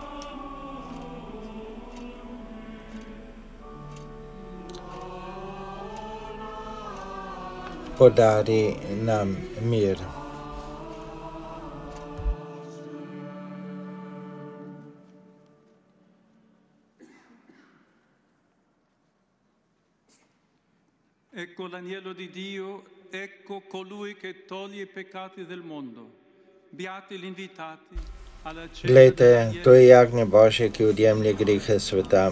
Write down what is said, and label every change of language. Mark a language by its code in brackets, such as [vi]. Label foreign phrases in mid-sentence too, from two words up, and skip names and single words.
[sl] Podari nam mir. [it] Ecco l'agnello di Dio, ecco colui che toglie i peccati del mondo. Beati gli invitati alla cena. [sl] Glejte, to je jagnje Božje, ki odjemlje grehe sveta.